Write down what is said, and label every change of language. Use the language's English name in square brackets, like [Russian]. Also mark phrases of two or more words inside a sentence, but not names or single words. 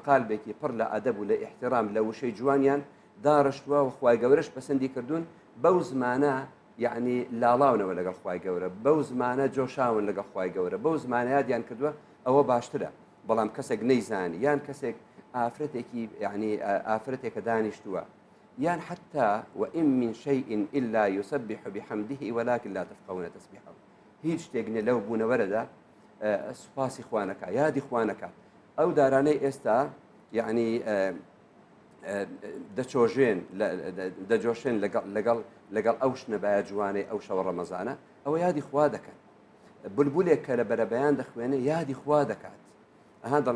[Central Kurdish] قالبێکی پڕ لە ئەدەب و لە ئیحترام لە وشەی جوانیان داڕشتووە و خوای گەورەش پەسەندی کردوون بەو زمانە یعنی لاڵاونەوە لەگەڵ خوای گەورە بەو زمانە جۆشاون لەگەڵ خوای گەورە بەو زمانە یادیان کردووە ئەوە باشترە بەڵام کەسێک نەیزانی یان کەسێک ئافرەتێکی یعنی ئافرەتێکە دانیشتووە یان حتى [Arabic] وإن من شيء إلا يسبح بحمده ولكن لا تفقهون تسبيحه [Central Kurdish] هیچ شتێک نیە لەو بوونەوەرەدا سوپاسی خوانەکە یادی خوانەکە ئەو دارانەی ئێستا یعنی دەجۆشێن لەگەڵ ئەو شنەبایە جوانەی ئەو شەوە ڕەمەزانە ئەوە یادی خوا دەکەن بولبولێک کە لە بەرەبەیان دەخوێنێ یادی خوا دەکات ئەها دەڵێن